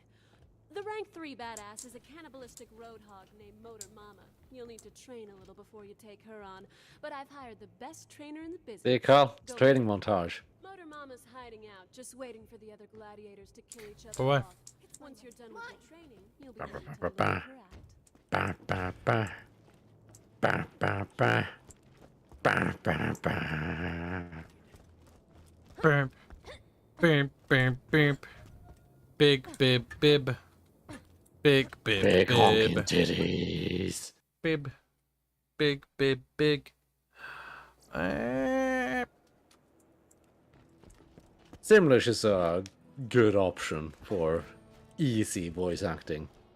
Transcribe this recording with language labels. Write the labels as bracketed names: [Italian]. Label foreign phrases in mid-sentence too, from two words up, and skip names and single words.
[English] The rank 3 badass is a cannibalistic roadhog named Motor Mama. You'll need to train a little before you take her on, but I've hired the best trainer in the business. There you go. It's Go training with it. montage. Motor Mama's hiding out, just waiting for the other gladiators to kill each other For what? off. Once you're done with your training, you'll be Ba, ready ba, to ba, let ba. her out. Ba ba ba. Ba ba ba. Ba ba ba. Bam, bam, bam, bam. Big bib bib. Big bib Big honking bib. titties. Bib. Big bib big. Simlish is a good option for easy voice acting.